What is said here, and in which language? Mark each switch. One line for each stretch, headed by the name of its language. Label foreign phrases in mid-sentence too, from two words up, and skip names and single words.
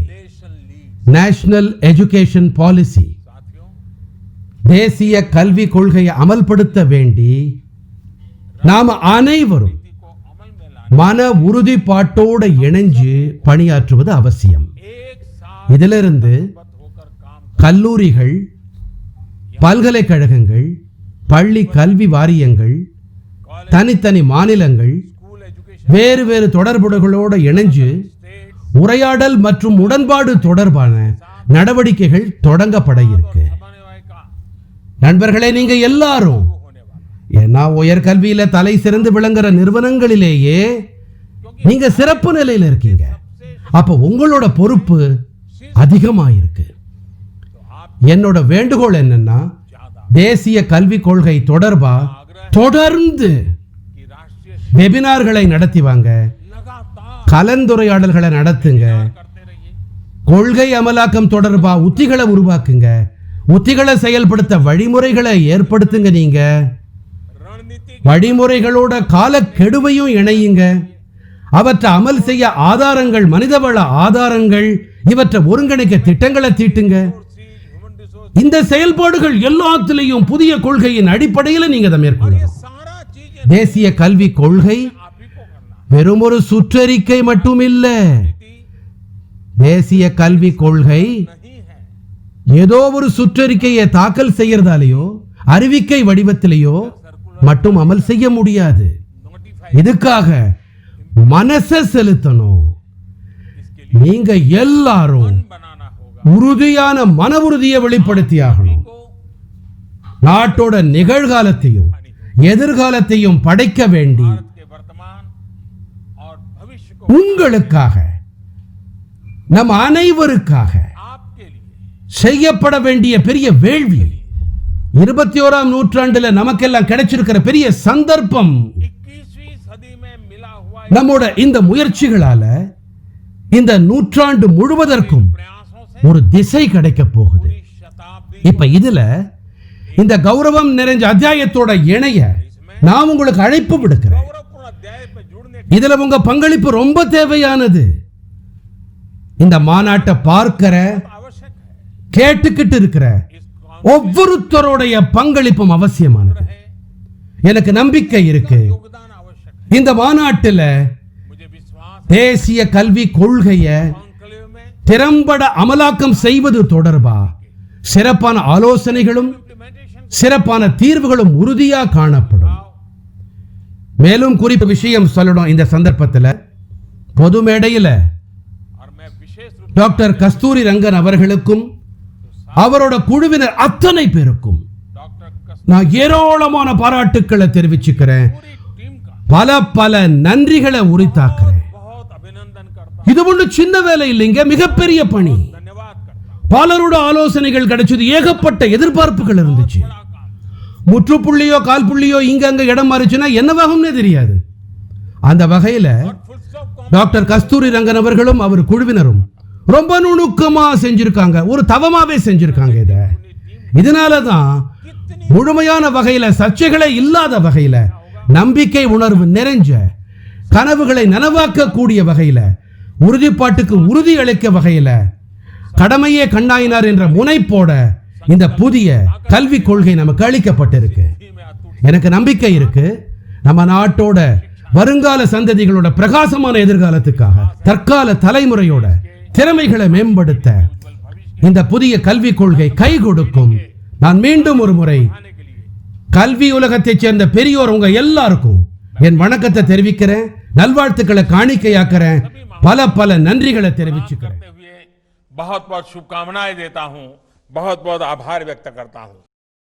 English: nation leads National Education Policy,
Hindi: साथियों
Tamil: தேசிய கல்வி கொள்கையை அமல்படுத்த வேண்டி நாம அனைவரும்
Hindi: नीति को अमल में लाने
Tamil: மன உறுதிப்பாட்டோட இணைஞ்சு பணியாற்றுவது அவசியம்.
Hindi: एक साथ
Tamil: இதிலிருந்து
Hindi: होकर काम
Tamil: கல்லூரிகள், பல்கலைக்கழகங்கள், பள்ளி கல்வி வாரியங்கள்,
Hindi: कॉलेज
Tamil: தனித்தனி மாநிலங்கள்,
English: school education
Tamil: வேறு வேறு தொடர்புகளோட இணைஞ்சு
Hindi: स्टेट
Tamil: உரையாடல் மற்றும் உடன்பாடு தொடர்பான நடவடிக்கைகள் தொடங்கப்பட இருக்கு.
Hindi: समन्वय का
Tamil: நண்பர்களே, நீங்க எல்லாரும்
Hindi: होने वाला
Tamil: ஏன்னா உயர்கல்வியில தலை சிறந்து விளங்குற நிறுவனங்களிலேயே நீங்க சிறப்பு நிலையில இருக்கீங்க. அப்ப உங்களோட பொறுப்பு அதிகமாயிருக்கு.
Hindi: तो आप
Tamil: என்னோட வேண்டுகோள் என்னன்னா,
Hindi: ज्यादा
Tamil: தேசிய கல்வி கொள்கை தொடர்பா தொடர்ந்து
Hindi: कि राष्ट्रीय
Tamil: வெபினார்களை நடத்தி வாங்க,
Hindi: लगातार
Tamil: கலந்துரையாடல்களை நடத்துங்க,
Hindi: करते रहिए
Tamil: கொள்கை அமலாக்கம் தொடர்பா உத்திகளை உருவாக்குங்க, உத்திகளை செயல்படுத்த வழிமுறைகளை ஏற்படுத்துங்க. நீங்க
Hindi: रणनीतिक
Tamil: வழிமுறைகளோட காலக்கெடுவையும் இணையுங்க. அவற்றை அமல் செய்ய ஆதாரங்கள், மனிதவள ஆதாரங்கள், இவற்றை ஒருங்கிணைக்க திட்டங்களை தீட்டுங்க.
English: human resource,
Tamil: இந்த செயல்பாடுகள் எல்லாத்திலையும் புதிய கொள்கையின் அடிப்படையில் நீங்க அதை
Hindi: ये
Tamil: மேற்கொள்ளணும்.
Hindi: सारा चीजें
Tamil: தேசிய கல்வி கொள்கை
Hindi: आप ही को करना
Tamil: வெறும் ஒரு சுற்றறிக்கை மட்டுமில்ல.
Hindi: नीति
Tamil: தேசிய கல்வி கொள்கை
Hindi: नहीं है।
Tamil: ஏதோ ஒரு சுற்றறிக்கையை தாக்கல் செய்யறதாலேயோ அறிவிக்கை வடிவத்திலேயோ மட்டும் அமல் செய்ய முடியாது.
Hindi: नोटिफाई
Tamil: இதுக்காக மனசை செலுத்தணும்.
Hindi: इसके लिए
Tamil: நீங்க எல்லாரும்
Hindi: मन बनाना होगा।
Tamil: உறுதியான மன உறுதியை வெளிப்படுத்தி ஆகணும்.
Hindi: को
Tamil: நாட்டோட நிகழ்காலத்தையும் எதிர்காலத்தையும் படைக்க வேண்டி
Hindi: भारत के वर्तमान और भविष्य को
Tamil: உங்களுக்காக, நம் அனைவருக்காக
Hindi: आपके लिए
Tamil: செய்யப்பட வேண்டிய பெரிய வேள்வி, 21ஆம் நூற்றாண்டுல நமக்கெல்லாம் கிடைச்சிருக்கிற பெரிய சந்தர்ப்பம்.
Hindi: 21वीं सदी में मिला हुआ
Tamil: நம்மோட இந்த முயற்சிகளால இந்த நூற்றாண்டு முழுவதற்கும்
Hindi: प्रयासों से
Tamil: ஒரு திசை கிடைக்க போகுது.
Hindi: पूरी शताब्दी
Tamil: இப்ப இதுல இந்த கௌரவம் நிறைஞ்ச அத்தியாயத்தோட இணைய நான் உங்களுக்கு அழைப்பு விடுக்கிறேன்.
Hindi: गौरवपूर्ण अध्याय में जुड़ने
Tamil: இதுல உங்க பங்களிப்பு ரொம்ப தேவையானது. இந்த மாநாட்டை பார்க்கிற,
Hindi: की आवश्यक है।
Tamil: கேட்டுக்கிட்டு இருக்கிற
Hindi: इस काम
Tamil: ஒவ்வொருத்தருடைய பங்களிப்பும் அவசியமானது.
Hindi: है
Tamil: எனக்கு நம்பிக்கை இருக்கு.
Hindi: योगदान आवश्यक है।
Tamil: இந்த மாநாட்டுல
Hindi: मुझे विश्वास है
Tamil: தேசிய கல்வி கொள்கைய
Hindi: कॉन्क्लेव में
Tamil: திறம்பட அமலாக்கம் செய்வது தொடர்பா சிறப்பான ஆலோசனைகளும்
Hindi: इम्प्लीमेंटेशन
Tamil: சிறப்பான தீர்வுகளும் உறுதியா காணப்படும். மேலும் குறிப்பு விஷயம் சொல்லணும். இந்த சந்தர்ப்பத்தில் பொது மேடையில்
Hindi: और मैं विशेष रूप
Tamil: டாக்டர் கஸ்தூரி ரங்கன் அவர்களுக்கும் அவரோட குழுவினர் அத்தனை பேருக்கும்
Hindi: डॉक्टर
Tamil: நான் ஏராளமான பாராட்டுக்களை தெரிவிச்சுக்கிறேன்.
Hindi: पूरी टीम का
Tamil: பல பல நன்றிகளை உரித்தாக்குறேன்.
Hindi: बहुत अभिनंदन करता
Tamil: இது ஒன்று சின்ன வேலை இல்லைங்க, மிகப்பெரிய பணி.
Hindi: हूं, धन्यवाद करता हूं।
Tamil: பலரோட ஆலோசனைகள் கிடைச்சது, ஏகப்பட்ட எதிர்பார்ப்புகள் இருந்துச்சு.
Hindi: बड़ा काम
Tamil: முற்றுப்புள்ளியோ கால் புள்ளியோ இங்க அங்க இடம் மாறிச்சுன்னா என்னவாகும்னே தெரியாது. அந்த வகையில
Hindi: और
English: full stop
Tamil: டாக்டர் கஸ்தூரி ரங்கன் அவர்களும் அவர் குழுவினரும் ரொம்ப நுணுக்கமா செஞ்சிருக்காங்க, ஒரு தவமாவே செஞ்சிருக்காங்க. இதனாலதான் முழுமையான வகையில, சர்ச்சைகளே இல்லாத வகையில, நம்பிக்கை உணர்வு நிறைஞ்ச, கனவுகளை நனவாக்க கூடிய வகையில, உறுதிப்பாட்டுக்கு உறுதி அளிக்க வகையில, கடமையே கண்ணாயினார் என்ற முனைப்போட இந்த புதிய கல்வி கொள்கை நமக்கு அளிக்கப்பட்டிருக்கு.
Hindi: में अतुट
Tamil: எனக்கு நம்பிக்கை இருக்கு, நம்ம நாட்டோட வருங்கால சந்ததிகளோட பிரகாசமான எதிர்காலத்துக்காக தற்கால தலைமுறையோட திறமைகளை மேம்படுத்த இந்த புதிய கல்விக் கொள்கை கை கொடுக்கும். நான் மீண்டும் ஒரு முறை
Hindi: आने के लिए
Tamil: கல்வி உலகத்தைச் சேர்ந்த பெரியோர் உங்க எல்லாருக்கும் என் வணக்கத்தை தெரிவிக்கிறேன், நல்வாழ்த்துக்களை காணிக்கையாக்குறேன், பல பல நன்றிகளை தெரிவிச்சுக்கிறேன்.
Hindi: करते हुए बहुत बहुत शुभकामनाएं देता हूं, बहुत बहुत आभार व्यक्त करता हूं।